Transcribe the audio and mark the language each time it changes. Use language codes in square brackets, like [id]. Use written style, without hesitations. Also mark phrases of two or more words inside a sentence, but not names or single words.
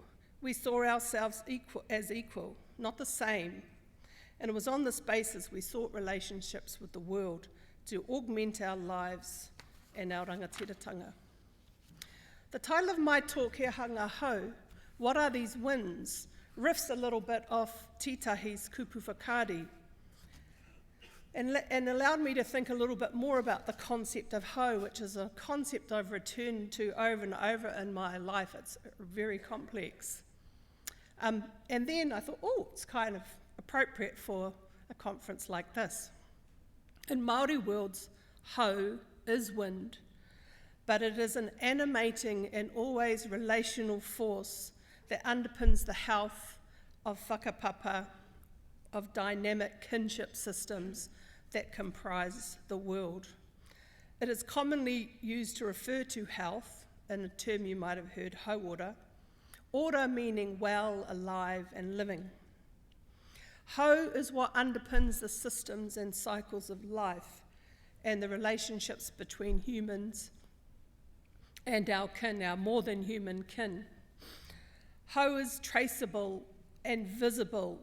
[en] We saw ourselves as equal, not the same. And it was on this basis we sought relationships with the world to augment our lives and our rangatiratanga. The title of my talk, He Hanga Hau, What Are These Winds?, riffs a little bit off Titahi's [mi] kupu whakaari, [en] and allowed me to think a little bit more about the concept of hau, which is a concept I've returned to over and over in my life. It's very complex. And then I thought, it's kind of appropriate for a conference like this. In Māori worlds, hau is wind, but it is an animating and always relational force that underpins the health of whakapapa, of dynamic kinship systems that comprise the world. It is commonly used to refer to health, in a term you might have heard, hauora, ora meaning well, alive, and living. Hau is what underpins the systems and cycles of life and the relationships between humans and our kin, our more than human kin. Hau is traceable and visible.